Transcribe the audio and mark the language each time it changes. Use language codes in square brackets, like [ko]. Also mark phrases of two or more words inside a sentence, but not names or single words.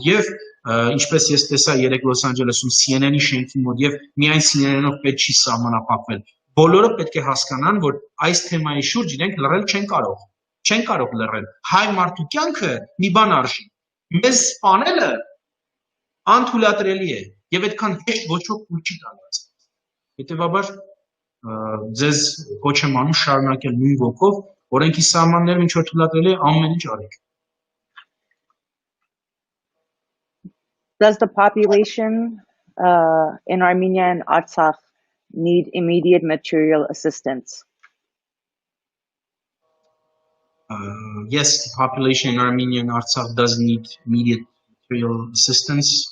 [hy] եւ ինչպես ես տեսա երեք Լոս Անջելեսում CNN-ի շենքի մոտ եւ միայն CNN-ով պետք չի սահմանափակվել։ Բոլորը պետք է հասկանան, որ այս թեմայի շուրջ իրենք լռել չեն կարող լռել։ Հայ մարդու կյանքը մի բան արժի։ Մեզ սպանելը անթույլատրելի է եւ այդքան հեշտ ոչոք ուր չի տալված։ Հետեւաբար ձեզ կոչ եմ անում շարունակել նույն ոգով, օրենքի սահմաններում ինչ որ թույլատրելի է, ամեն ինչ արեք։ [en] Does the population in Armenia and Artsakh need immediate material assistance? Yes, the population in Armenia and Artsakh does need immediate material assistance.